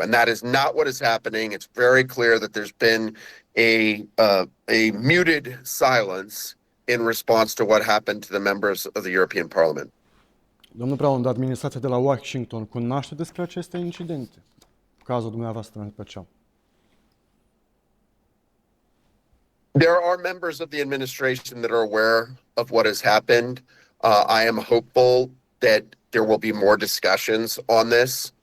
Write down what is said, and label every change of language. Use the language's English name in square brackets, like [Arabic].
[English] And that is not what is happening. It's very clear that there's been a muted silence in response to what happened to the members of the European Parliament. [Romanian] Domnul Brown, administrația de la Washington cunoaște despre aceste incidente? Cazul dumneavoastră în special. [English] There are members of the administration that are aware of what has happened. I am hopeful that there will be more discussions on this.